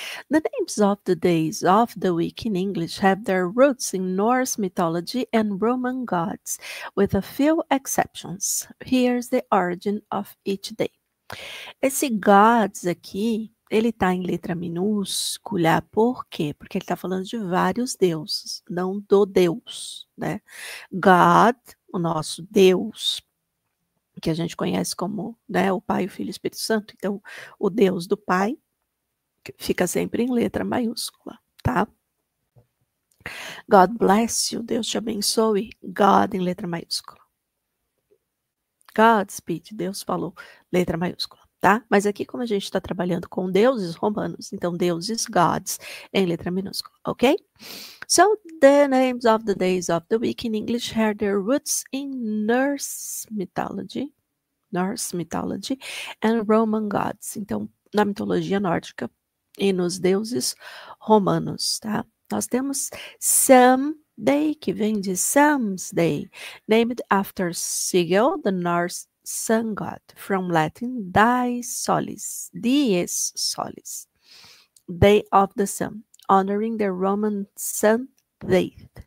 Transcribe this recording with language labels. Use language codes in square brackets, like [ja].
[en] The names of the days of the week in English have their roots in Norse mythology and Roman gods, with a few exceptions. Here's the origin of each day. [pt] Esse gods aqui, ele tá em letra minúscula, por quê? Porque ele tá falando de vários deuses, não do Deus, né? God, o nosso Deus, que a gente conhece como, né, o Pai, o Filho e o Espírito Santo. Então, o Deus do Pai fica sempre em letra maiúscula, tá? [en] God bless you, [pt] Deus te abençoe, God em letra maiúscula. [en] Godspeed, [pt] Deus falou, letra maiúscula, tá? Mas aqui, como a gente está trabalhando com deuses romanos, então deuses, gods, em letra minúscula, ok? [en] So, the names of the days of the week in English have their roots in Norse mythology and Roman gods. [pt] Então, na mitologia nórdica e nos deuses romanos, tá? Nós temos some [en] Day, que vem de Sam's Day, named after Sigel, the Norse sun god, from Latin dies solis, day of the sun, honoring the Roman sun deity.